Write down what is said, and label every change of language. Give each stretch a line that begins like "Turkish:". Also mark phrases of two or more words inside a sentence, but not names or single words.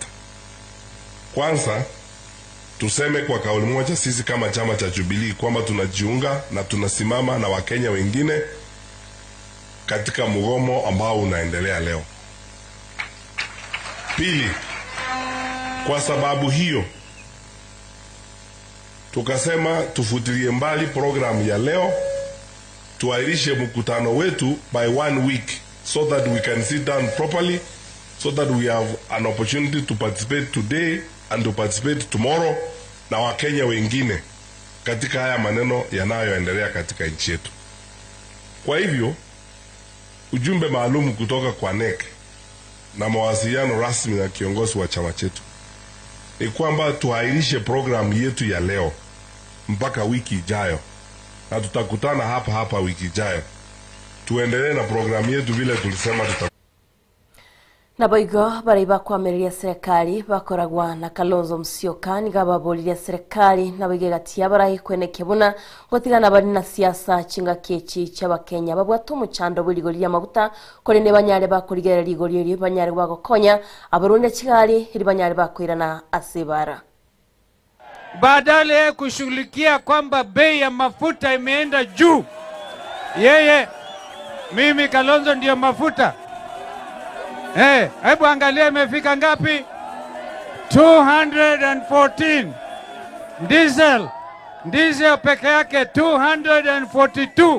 Swahili: Kwanza tuseme kwa kauli moja sisi kama chama cha Jubilee kwamba tunajiunga na tunasimama na Wakenya wengine katika mgomo ambao unaendelea leo. Pili, kwa sababu hiyo tukasema tufutilie mbali program ya leo, tuairishe mkutano wetu
English: by 1 week so that we can sit down properly, so that we have an opportunity to participate today and to participate tomorrow
Swahili: na Wakenya wengine katika haya maneno yanayoendelea katika nchi yetu. Kwa hivyo ujumbe maalum kutoka kwa NEC na mawasiliano rasmi na kiongozi wa chama chetu ni kwamba tuairishe program yetu ya leo mpaka wiki ijayo, na tutakutana hapa wiki ijayo tuendelee na program yetu vile tulisema
Gusii: Naboigo bariba kwamiriria serikali bakoragwa na Kalonzo Musyoka nigababuriria serikali naboige gatia barahi kwenekebuna gotigana bari na siasa cinga kechi cy'abakenya babwatu mucando burigori ya mabuta kore ne banyare bakurigerera rigori banyare bagokonya abarundi kigali iri banyare bakwirana asibara.
Swahili: Badala kushughulikia kwamba bei ya mafuta imeenda juu, yeye mimi Kalonzo ndio mafuta. Hebu angalia imefika ngapi? 214. Diesel peke yake 242.